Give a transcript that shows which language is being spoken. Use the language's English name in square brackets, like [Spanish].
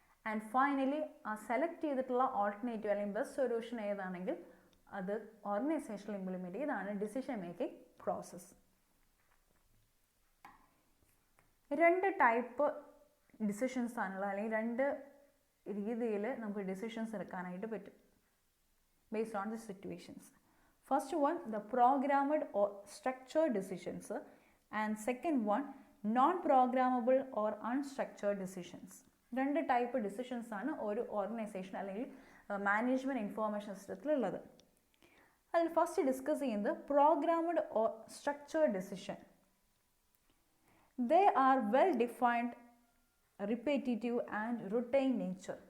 [Malayalam] And finally ആ select ചെയ്തിട്ടുള്ള alternative അല്ലെങ്കിൽ ബെസ്റ്റ് സൊല്യൂഷൻ ഏതാണെങ്കിൽ അത് ഓർഗനൈസേഷനിൽ ഇംപ്ലിമെൻറ്റ് ചെയ്യുക. ഇതാണ് decision making process. 2 type decisions ആണുള്ളത്, അല്ലെങ്കിൽ 2 രീതിയിൽ നമുക്ക് ഡിസിഷൻസ് എടുക്കാനായിട്ട് പറ്റും [English] based on the situations. First one, the programmed or structured decisions, and second one, non-programmable or unstructured decisions. [Malayalam] 2 type decisions ആണ് ഒരു ഓർഗനൈസേഷൻ അല്ലെങ്കിൽ മാനേജ്മെൻറ്റ് ഇൻഫോർമേഷൻ സിസ്റ്റത്തിലുള്ളത്. അതിൽ ഫസ്റ്റ് ഡിസ്കസ് ചെയ്യുന്നത് [English] Programmed or structured decision. They are well defined, repetitive and routine nature.